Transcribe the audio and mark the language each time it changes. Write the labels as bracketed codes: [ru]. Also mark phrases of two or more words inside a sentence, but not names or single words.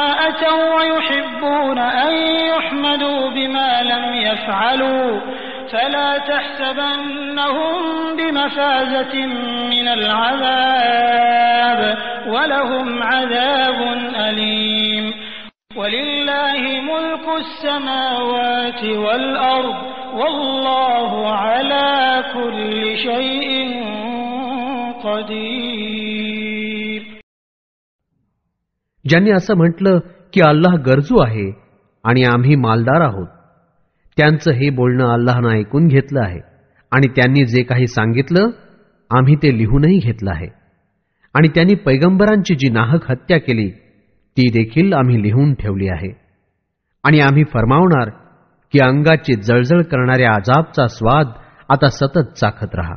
[ar] أتوا ويحبون أن يحمدوا بما لم يفعلوا فلا تحسبنهم بمفازة من العذاب ولهم عذاب أليم ولله ملك السماوات والأرض والله على كل شيء قدير. [mr] ज्यांनी असं म्हटलं की अल्लाह गरजू आहे आणि आम्ही मालदार आहोत, त्यांचं हे बोलणं अल्लाहनं ऐकून घेतलं आहे आणि त्यांनी जे काही सांगितलं आम्ही ते लिहूनही घेतलं आहे आणि त्यांनी पैगंबरांची जी नाहक हत्या केली ती देखील आम्ही लिहून ठेवली आहे आणि आम्ही फरमावणार की अंगाची जळजळ करणाऱ्या अजाबचा स्वाद आता सतत चाखत रहा.